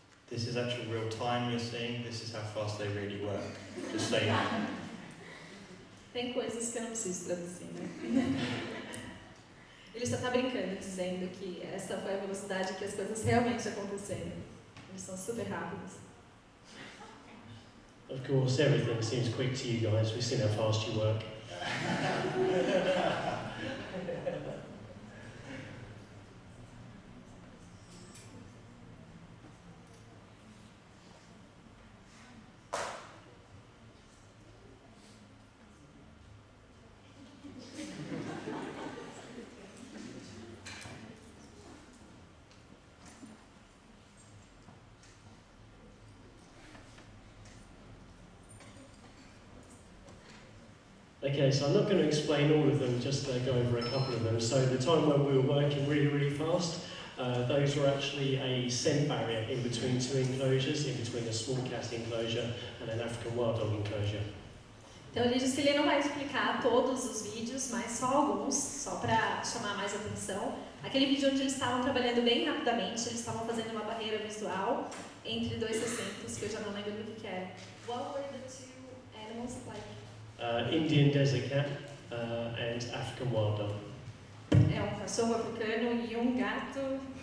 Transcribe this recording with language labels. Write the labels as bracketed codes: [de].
[en] This is actual real time you're seeing. This is how fast they really work. Just so you know. [pt] Tem coisas que eu não preciso traduzir, né? Ele só está brincando, dizendo que essa foi a velocidade que as coisas realmente aconteceram. Eles são super rápidos. [en] Of course, everything seems quick to you guys. We've seen how fast you work. Okay, so I'm not going to explain all of them, just go over a couple of them. So the time when we were working really fast, those were actually a scent barrier in between two enclosures, in between a small cat enclosure and an African wild dog enclosure. [pt] Então ele disse que ele não vai explicar todos os vídeos, mas só alguns, só para chamar mais atenção. Aquele vídeo onde eles estavam trabalhando bem rapidamente, eles estavam fazendo uma barreira visual entre dois recintos, que eu já não lembro do que era. [en] What were the two animals like? Indian desert cat and African wild dog. [pt] É cachorro africano e gato.